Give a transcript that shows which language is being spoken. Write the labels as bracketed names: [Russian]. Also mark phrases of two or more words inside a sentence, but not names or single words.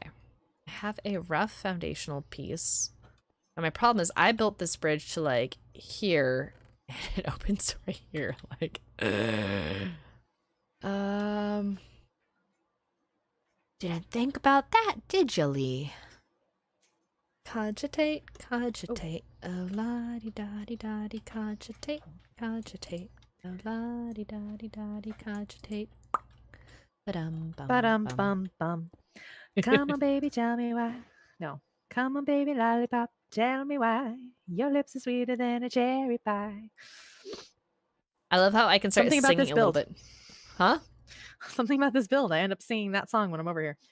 [English] I have a rough foundational piece. And my problem is I built this bridge to like here and it opens right here. Like didn't think about that, did you, Lee? Cogitate, cogitate, oh la di da di da di, cogitate, cogitate, oh la di da di da di, cogitate. Ba-dum bum Ba-dum bum. bum bum. Come on, baby, tell me why. No. Come on, baby, lollipop, tell me why. Your lips are sweeter than a cherry pie. I love how I can start Something about singing this a little build. bit. Huh? Something about this build. I end up singing that song when I'm over here.